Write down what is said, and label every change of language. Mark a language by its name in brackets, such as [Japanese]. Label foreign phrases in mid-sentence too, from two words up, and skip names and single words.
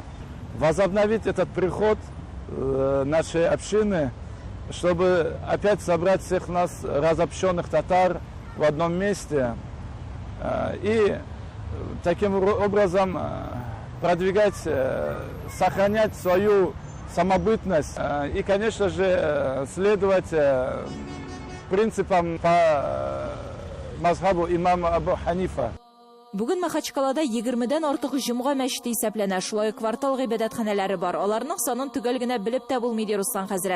[Russian] Возобновить этот приход нашей общины, чтобы опять собрать всех нас, разобщенных татар, в одном месте и таким образом продвигать, сохранять свою самобытность и, конечно же, следовать принципам по мазхабу имама Абу Ханифа. [Tatar] Бүген Махачкалада 20-дән артык җомга мәчете исәпләнә. Шулай квартал гыйбадәтханәләре бар. Аларның санын төгәл генә белеп тә булмый, ди Руслан хәзрәт.